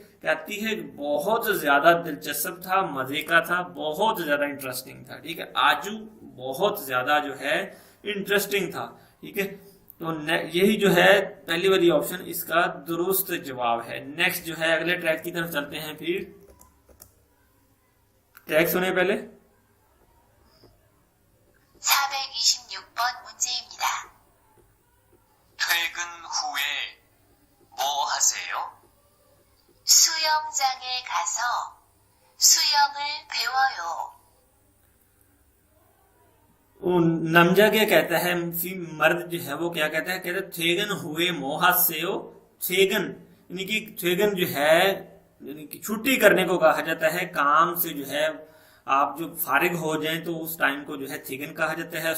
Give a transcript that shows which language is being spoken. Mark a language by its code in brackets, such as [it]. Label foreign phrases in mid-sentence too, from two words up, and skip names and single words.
[hi] कहती है बहुत ज्यादा दिलचस्प था, मजे का था, बहुत ज्यादा इंटरेस्टिंग था, ठीक है। आजू बहुत ज्यादा जो है इंटरेस्टिंग था, ठीक है। तो यही जो है पहली वाली ऑप्शन इसका दुरुस्त जवाब है। नेक्स्ट जो है अगले ट्रैक की तरफ चलते हैं फिर। ट्रैक सुने पहले। [ko] 426번 문제입니다. 퇴근 후에 뭐 하세요? 수영장에 가서 수영을 배워요. [hi] वो नमजा क्या कहता है, मर्द जो है वो क्या कहता है, कहता है [ko] 퇴근 후에 뭐 하세 요. [hi] थेगन यानी कि थेगन जो है यानी कि छुट्टी करने को कहा जाता है, काम से जो है आप जो फारिग हो जाएं तो उस टाइम को जो है थेगन कहा जाता है।